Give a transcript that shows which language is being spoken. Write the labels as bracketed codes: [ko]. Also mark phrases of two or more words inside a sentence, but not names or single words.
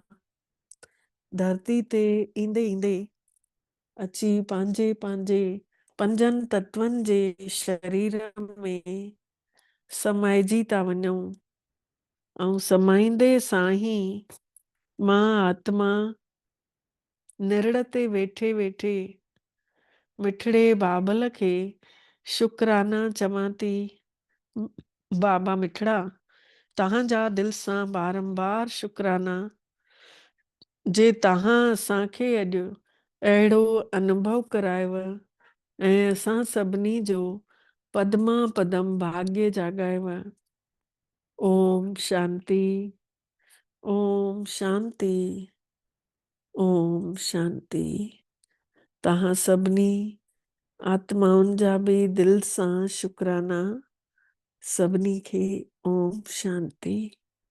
[sd] धरती ते ईंदे ईंदे अची पंहिंजे पंहिंजे पंजनि तत्वनि जे शरीर में समाइजी था वञूं ऐं समाईंदे सां ई मां आत्मा निरड़ ते वेठे वेठे मिठड़े बाबल खे शुकराना चवां थी। बाबा मिठड़ा, तव्हांजा दिलि सां बारंबार शुकराना जे तव्हां असांखे अॼु अहिड़ो अनुभव करायव ऐं असां सभिनी जो पदमा पदम भाग्य जाॻायव। [sa] ओम शांति, ओम शांति, ओम शांति। [sd] तव्हां सभिनी आत्माउनि जा बि दिलि सां शुकराना। सभिनी खे [sa] ओम शांति।